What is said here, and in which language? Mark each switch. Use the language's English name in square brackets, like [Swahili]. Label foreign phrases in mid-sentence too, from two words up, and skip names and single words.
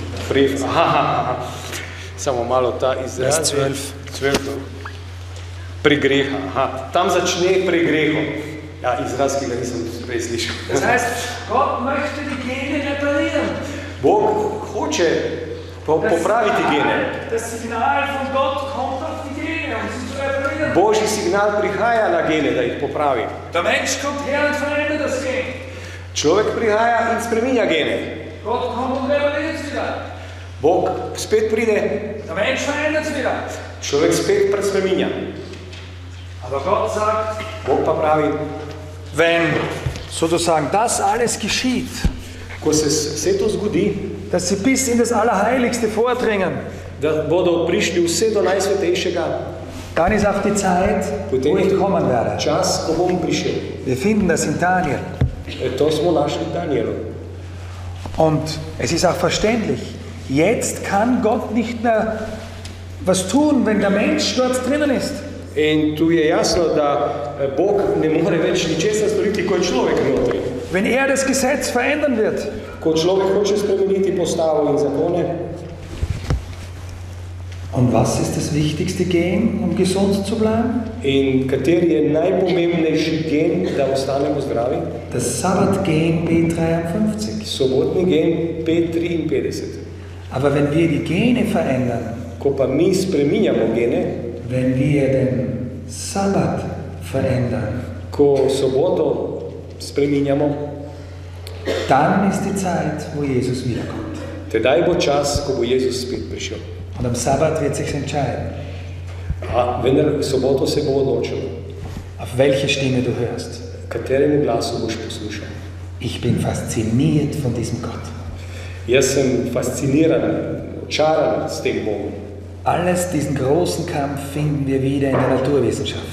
[German] Frevel, [Slovenian] aha. Samo malo ta izraz. 12. Pri greha, aha. Tam začne pri grehu. Ja, izraz, ki ga nisem prej slišal. [German] Das heißt, Gott möchte die Gene reparieren. [Slovenian] Bog hoče popraviti gene. [German] Das Signal von Gott kommt auf die Gene, um sie zu reparieren. [Slovenian] Božji signal prihaja na gene, da jih popravi. [German] Der Mensch kommt her und verändert das Gen. [Slovenian] Človek prihaja in spreminja gene. [German] Gott kommt und repariert es wieder. [Slovenian] Bog spet pride. [German] Der Mensch verändert es wieder. [Slovenian] Človek spet spreminja. [German] Aber Gott sagt, [Slovenian] Bog pa pravi, [German] wenn sozusagen das alles geschieht, [Slovenian] ko se vse to zgodi, [German] dass sie bis in das Allerheiligste vordringen, [Slovenian] da bodo prišli vse do Najsvetejšega, [German] dann ist auch die Zeit, wo ich kommen werde. [Slovenian] Čas, ko bom prišel. [German] Wir finden das in Daniel. [Slovenian] To smo našli v Danielu. [German] Und es ist auch verständlich, jetzt kann Gott nicht mehr was tun, wenn der Mensch dort drinnen ist. [Slovenian] In tu je jasno, da Bog ne more več ničesar storiti, ko je človek notri. [German] Wenn er das Gesetz verändern wird, [Slovenian] Ko človek hoče spremeniti postavo in zakone. [German] Und was ist das wichtigste Gen, um gesund zu bleiben? [Slovenian] In kateri je najpomembnejši gen, da ostanemo zdravi? [German] Das Sabbatgen B53. [Slovenian] Sobotni gen P53. [German] Aber wenn wir die Gene verändern, [Slovenian] Ko pa mi spreminjamo gene, [German] wenn wir den Sabbat verändern, [Slovenian] ko soboto spreminjamo, [German] Dann ist die Zeit, wo Jesus wiederkommt. [Slovenian] Tedaj bo čas, ko bo Jezus spet prišel. [German] Und am Sabbat wird sich entscheiden, [Slovenian] A vendar v soboto se bo odločilo, [German] auf welche Stimme du hörst. [Slovenian] kateremu glasu boš poslušal. [German] Ich bin fasziniert von diesem Gott. [Slovenian] Jaz sem fasciniran, očaran s tem Bogom. [German] Alles, diesen großen Kampf finden wir wieder in der Naturwissenschaft.